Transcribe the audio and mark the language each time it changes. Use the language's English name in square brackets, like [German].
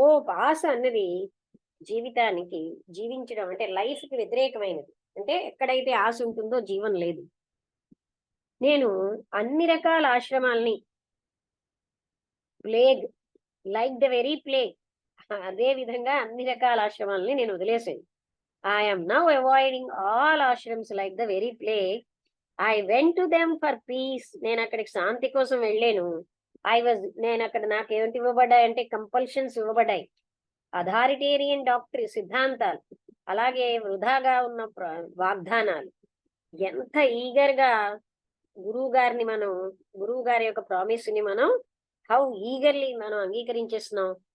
[Telugu] ఆశ అన్నది జీవితానికి, జీవించడం అంటే లైఫ్ కి వ్యతిరేకమైనది. అంటే ఎక్కడైతే ఆశ ఉంటుందో జీవం లేదు. నేను అన్ని రకాల ఆశ్రమాల్ని, plague, [English] like the very plague, [Telugu] అదే విధంగా అన్ని రకాల ఆశ్రమాలని నేను వదిలేసాను. [English] I am now avoiding all ashrams like the very plague. I went to them for peace. [Telugu] నేను అక్కడికి శాంతి కోసం వెళ్ళాను. నేను అక్కడ నాకు ఏమిటి ఇవ్వబడ్డాయంటే కంపల్షన్స్ ఇవ్వబడ్డాయి, అథారిటేరియన్ డాక్టర్ సిద్ధాంతాలు, అలాగే వృధాగా ఉన్న వాగ్దానాలు. ఎంత ఈగర్ గా గురువు గారి యొక్క ప్రామిస్ ని [English] how eagerly [Telugu] మనం అంగీకరించేస్తున్నాం.